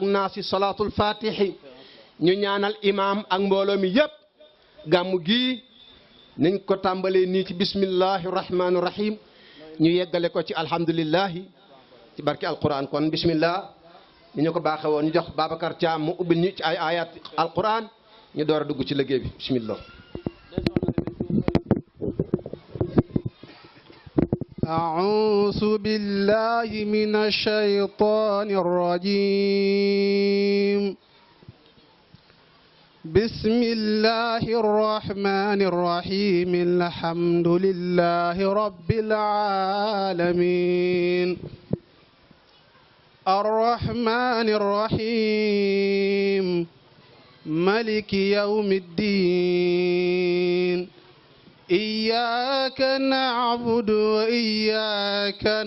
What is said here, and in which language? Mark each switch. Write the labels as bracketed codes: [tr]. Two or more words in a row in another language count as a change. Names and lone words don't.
[wo] naasi [ar] صلاة الفاتح [wo] ñu ñaanal imaam ak mbooloo mi yépp gàmmu gii niñ ko tàmbalee nii ci [ar] بسم الله الرحمن الرحيم [wo] ñu yeggale ko ci alhamdulillahi ci barke alquran kon bismillah ni ñu ko baaxe woon ñu jox Babacar Thiam mu ubbil ñu ci ay ayat alquran ñu door a dugg ci liggéey bi bismillah [ar] أعوذ بالله من الشيطان الرجيم بسم الله الرحمن الرحيم الحمد لله رب العالمين الرحمن الرحيم ملك يوم الدين إياك نعبد وإياك